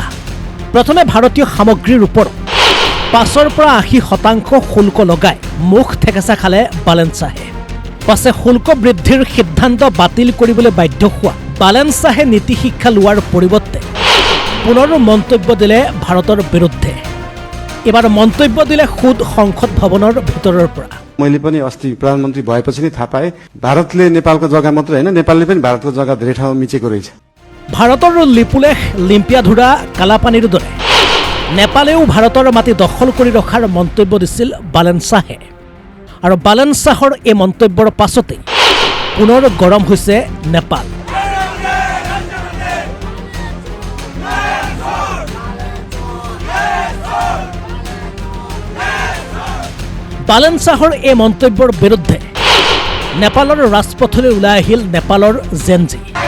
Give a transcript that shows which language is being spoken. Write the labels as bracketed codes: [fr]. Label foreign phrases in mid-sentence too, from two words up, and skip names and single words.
[as] প্ৰথমে ভাৰতীয় সামগ্ৰীৰ ওপৰত ৫ৰ পৰা ৮০% শুল্ক লগাই মুখ ঠেকেচা খালে বালেন শ্বাহে। পাছে শুল্ক বৃদ্ধিৰ সিদ্ধান্ত বাতিল কৰিবলৈ বাধ্য হোৱা বালেন শ্বাহে নীতি শিক্ষা লোৱাৰ পৰিৱৰ্তে পুনৰ মন্তব্য দিলে ভাৰতৰ বিৰুদ্ধে। এবাৰ মন্তব্য দিলে খুদ সংসদ ভৱনৰ ভিতৰৰ পৰা। [ne] मैले पनि अस्ति प्रधानमन्त्री भएपछि नै थाहा पाएँ भारतले नेपालको जग्गा मात्र होइन नेपालले पनि भारतको जग्गा धेरै ठाउँ मिचेको रहेछ। [as] ভাৰতৰ লিপুলেখ লিম্পিয়াধুৰা কালাপানীৰ দৰে নেপালেও ভাৰতৰ মাটি দখল কৰি ৰখাৰ মন্তব্য দিছিল বালেন শ্বাহে। আৰু বালেন শ্বাহৰ এই মন্তব্যৰ পাছতেই পুনৰ গৰম হৈছে নেপাল। বালেন শ্বাহৰ এই মন্তব্যৰ বিৰুদ্ধে নেপালৰ ৰাজপথলৈ ওলাই আহিল নেপালৰ জেনজি।